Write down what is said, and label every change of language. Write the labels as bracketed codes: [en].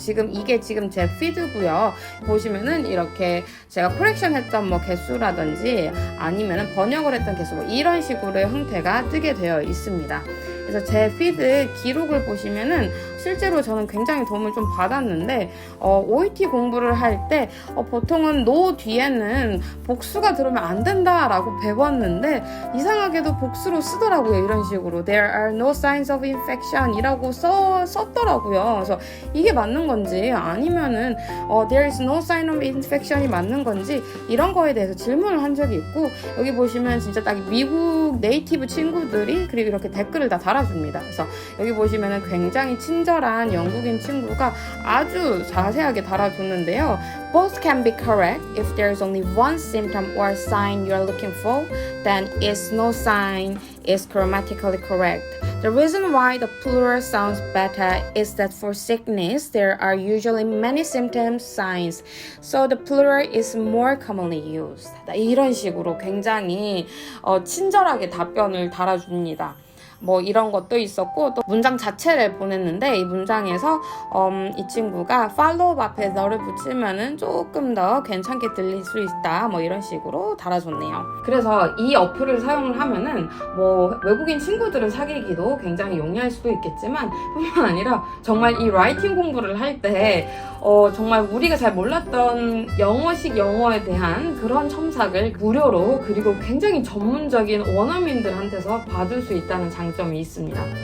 [ko] 이게 지금 제 피드고요. 보시면은 이렇게 제가 콜렉션 했던 뭐 개수라든지 아니면은 번역을 했던 개수 뭐 이런 식으로의 형태가 뜨게 되어 있습니다. 그래서 제 피드 기록을 보시면은 실제로 저는 굉장히 도움을 좀 받았는데, OET 공부를 할 때 보통은 no 뒤에는 복수가 들어오면 안 된다라고 배웠는데 이상하게도 복수로 쓰더라고요. 이런 식으로 [en] There are no signs of infection [ko] 이라고 썼더라고요. 그래서 이게 맞는 건지 아니면은 [en] There is no sign of infection [ko] 이 맞는 건지 이런 거에 대해서 질문을 한 적이 있고, 여기 보시면 진짜 딱 미국 네이티브 친구들이 그리고 이렇게 댓글을 다 달아줍니다. 그래서 여기 보시면은 굉장히 친절한 영국인 친구가 아주 자세하게 달아줬는데요. [en] Both can be correct. If there's only one symptom or sign you're looking for, then it's no sign is grammatically correct. The reason why the plural sounds better is that for sickness, there are usually many symptoms, signs. So the plural is more commonly used. [ko] 이런 식으로 굉장히 친절하게 답변을 달아줍니다. 뭐 이런 것도 있었고, 또 문장 자체를 보냈는데 이 문장에서 이 친구가 follow 앞에 너를 붙이면은 조금 더 괜찮게 들릴 수 있다, 뭐 이런 식으로 달아줬네요. 그래서 이 어플을 사용을 하면은 뭐 외국인 친구들을 사귀기도 굉장히 용이할 수도 있겠지만, 뿐만 아니라 정말 이 라이팅 공부를 할 때 정말 우리가 잘 몰랐던 영어식 영어에 대한 그런 첨삭을 무료로, 그리고 굉장히 전문적인 원어민들한테서 받을 수 있다는 장점이 있습니다.